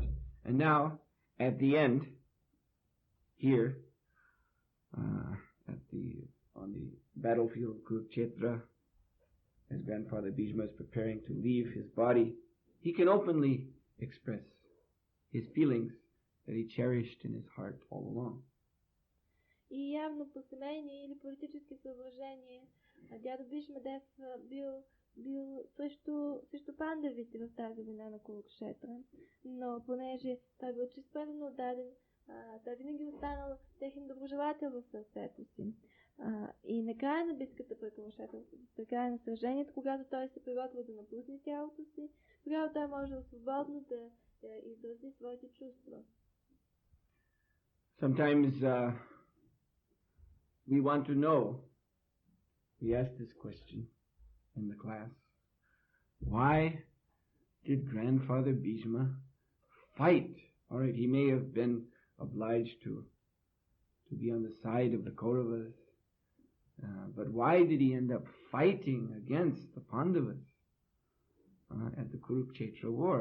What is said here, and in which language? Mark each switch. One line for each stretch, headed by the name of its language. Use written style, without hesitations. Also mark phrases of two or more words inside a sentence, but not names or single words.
English: And now, at the end, here, on the battlefield of Kurukshetra, as Grandfather Bhishma is preparing to leave his body, he can openly express his feelings that he cherished in his heart all along.
Bulgarian: И явно по семейни или политически съображения дядо Бишмадев бил срещу пандавите в тази война на Курукшетра, но понеже той бил честно отдаден, той винаги останал техен доброжелател в сърцето си. И накрая на битката при Курукшетра, при края на сражението, когато той се приготвил да напусне тялото си, тогава той можел свободно да изрази своите чувства.
English: Sometimes we want to know, we ask this question in the class, why did Grandfather Bhishma fight? All right, he may have been obliged to be on the side of the Kauravas, but why did he end up fighting against the Pandavas at the Kurukshetra war?